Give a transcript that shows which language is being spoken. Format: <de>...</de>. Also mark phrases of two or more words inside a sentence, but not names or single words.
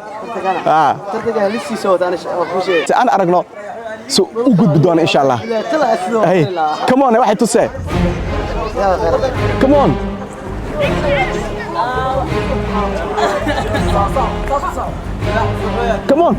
<so>tartanka halisi soo wadaan xushay. Aan aragno soo u gudbi doona</so> <ar>insha Allah.</ar> <en>Hey, come on,</en> <so>waxay tusay.</so> <en>Come on. Come on.</en>